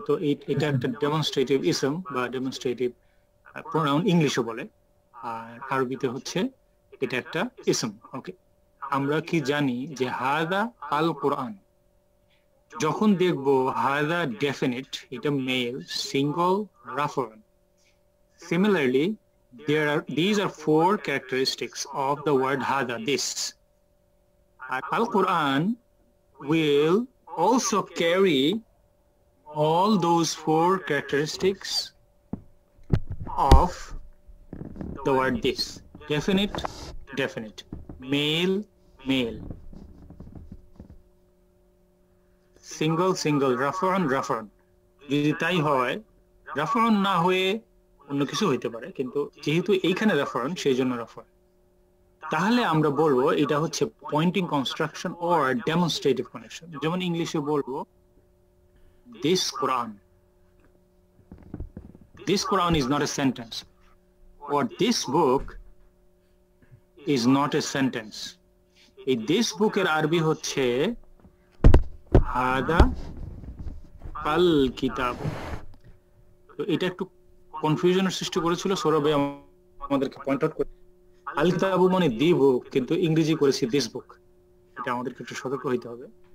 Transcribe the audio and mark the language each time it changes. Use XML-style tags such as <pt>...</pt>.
<bn>তো এটা একটা ডেমনস্ট্রেটিভ ইসম বা ডেমনস্ট্রেটিভ প্রোনাউন ইংলিশে বলে, আর আরবিতে হচ্ছে এটা একটা ইসম। ওকে, আমরা কি জানি যে হাদা আল কোরআন, যখন দেখবো হাদা ডেফিনিট, এটা mail, single, রাফার।</bn> <en>Similarly, these are four characteristics of the word hada, this. Al-Quran will also carry all those four characteristics of the word this. Definite, definite. Male, male. Single, single. Rafa'un, rafa'un.</en> <bn>যদি তাই হয়, রাফা'un না হয়ে অন্য কিছু হইতে পারে, কিন্তু যেহেতু এইখানে রাফা'un, সেই জন্য রাফা'un। তাহলে আমরা বলবো এটা হচ্ছে Poynting construction or demonstrative connection. যেমন ইংলিশে বলবো</bn> <en>this Quran. This Quran is not a sentence, or this book is not a sentence.</en> <bn>এই</bn> <en>this book</en> <bn>এর আরবি হচ্ছে হাদা আল কিতাব। তো এটা একটু কনফিউশনের সৃষ্টি করেছিল, সৌরভ ভাই আমাদেরকে পয়েন্ট আউট করে। আল কিতাবু মানে দি বুক, কিন্তু ইংরেজি করেছি দিস বুক। এটা আমাদেরকে একটু সতর্ক হইতে হবে।</bn>